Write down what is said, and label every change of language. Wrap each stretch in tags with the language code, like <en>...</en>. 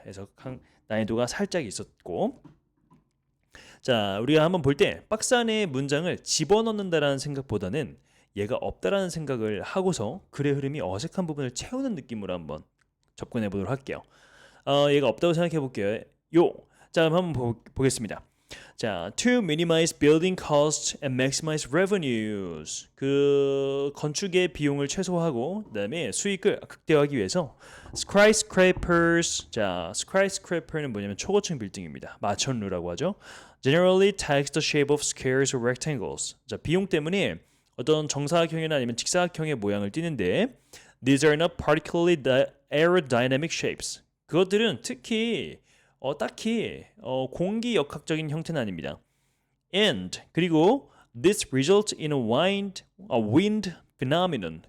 <ko>그래서 난이도가 살짝 있었고, 자, 우리가 한번 볼 때 박스 안에 문장을 집어넣는다라는 생각보다는 얘가 없다라는 생각을 하고서 글의 흐름이 어색한 부분을 채우는 느낌으로 한번 접근해 보도록 할게요. 얘가 없다고 생각해 볼게요. 자, 한번 보겠습니다.</ko> <en>자, to minimize building costs and maximize revenues.</en> <ko>그 건축의 비용을 최소화하고 그다음에 수익을 극대화하기 위해서 skyscrapers. 자, skyscraper는 뭐냐면 초고층 빌딩입니다. 마천루라고 하죠.</ko> <en>Generally takes the shape of squares or rectangles.</en> <ko>자, 비용 때문에 어떤 정사각형이나 아니면 직사각형의 모양을 띠는데</ko> <en>these are not particularly aerodynamic shapes.</en> <ko>그것들은 특히 딱히 공기역학적인 형태는 아닙니다.</ko> <en>And</en> <ko>그리고</ko> <en>this results in a wind phenomenon.</en>